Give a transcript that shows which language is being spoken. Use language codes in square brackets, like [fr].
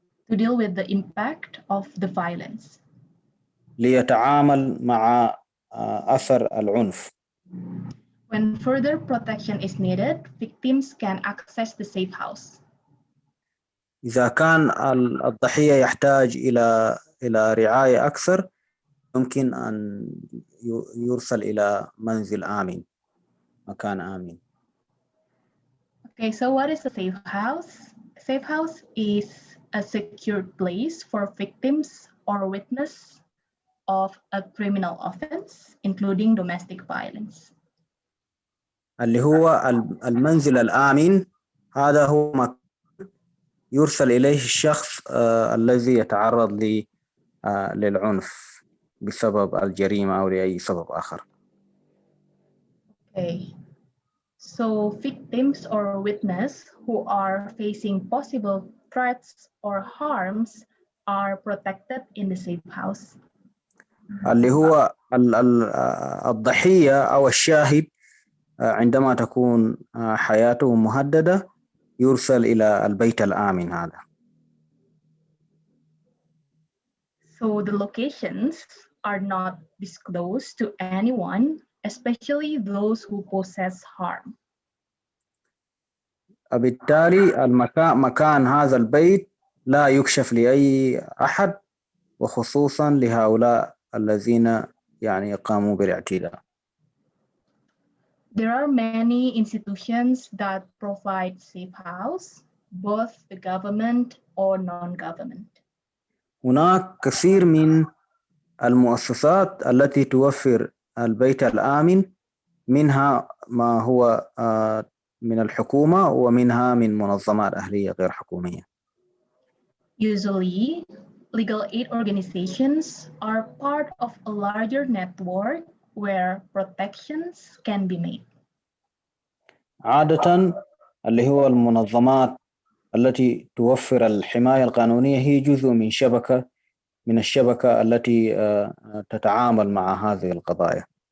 [en] To deal with the impact of the violence. [ar] ليتعامل مع أثر العنف. [en] When further protection is needed, victims can access the safe house. [ar] إذا كان الضحية يحتاج إلى رعاية أكثر، يمكن أن يرسل إلى منزل آمن، مكان آمن. [en] Okay, so what is a safe house? A safe house is a secure place for victims or witness of a criminal offense, including domestic violence. [ar] اللي هو المنزل الآمن، هذا هو مكان يرسل إليه الشخص الذي يتعرض للعنف بسبب الجريمة أو لأي سبب آخر. [en] Okay. So victims or witness who are facing possible threats or harms are protected in the safe house. [ar] اللي هو الضحية أو الشاهد عندما تكون حياته مهددة يرسل إلى البيت الآمن هذا. [en] So the locations are not disclosed to anyone, especially those who possess harm. [ar] بالتالي مكان هذا البيت لا يكشف لأي أحد وخصوصا لهؤلاء الذين يعني قاموا بالاعتداء. [en] There are many institutions that provide safe house, both the government or non-government. [ar] هناك كثير من المؤسسات التي توفر البيت الآمن، منها ما هو من الحكومة ومنها من منظمات أهلية غير حكومية. [en] Usually, legal aid organizations are part of a larger network where protections can be made. [ar] عادة اللي هو المنظمات التي توفر الحماية القانونية هي جزء من الشبكة التي تتعامل مع هذه القضايا.